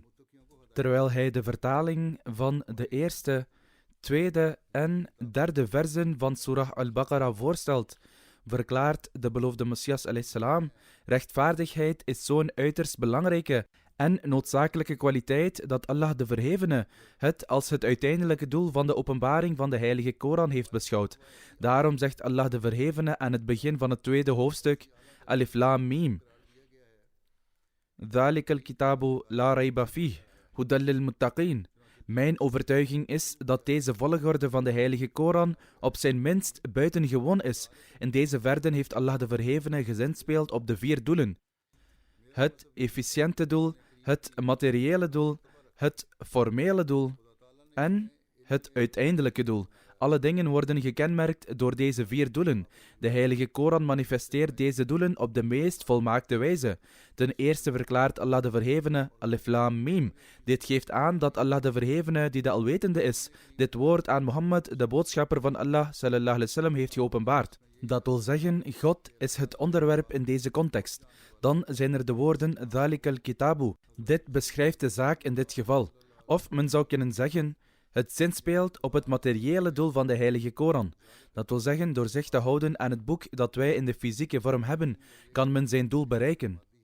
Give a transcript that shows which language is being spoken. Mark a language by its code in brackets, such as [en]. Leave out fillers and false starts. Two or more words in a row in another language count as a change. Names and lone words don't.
[nl] Terwijl hij de vertaling van de eerste, tweede en derde versen van Surah Al-Baqarah voorstelt, verklaart de beloofde Messias a.s. rechtvaardigheid is zo'n uiterst belangrijke en noodzakelijke kwaliteit dat Allah de Verhevene het als het uiteindelijke doel van de openbaring van de Heilige Koran heeft beschouwd. Daarom zegt Allah de Verhevene aan het begin van het tweede hoofdstuk, [ar] الم ذلك الكتاب لا ريب فيه هدى للمتقين. [nl] Mijn overtuiging is dat deze volgorde van de Heilige Koran op zijn minst buitengewoon is. In deze verden heeft Allah de Verhevene gezinspeeld op de 4 doelen. Het efficiënte doel, het materiële doel, het formele doel en het uiteindelijke doel. Alle dingen worden gekenmerkt door deze 4 doelen. De Heilige Koran manifesteert deze doelen op de meest volmaakte wijze. Ten eerste verklaart Allah de Verhevene [ar] الم. [nl] Dit geeft aan dat Allah de Verhevene, die de Alwetende is, dit woord aan Mohammed, de boodschapper van Allah [ar] صلى الله عليه وسلم, [nl] heeft geopenbaard. Dat wil zeggen, God is het onderwerp in deze context. Dan zijn er de woorden [ar] ذلك الكتاب. [nl] Dit beschrijft de zaak in dit geval. Of men zou kunnen zeggen, het zinspeelt op het materiële doel van de Heilige Koran. Dat wil zeggen, door zich te houden aan het boek dat wij in de fysieke vorm hebben, kan men zijn doel bereiken.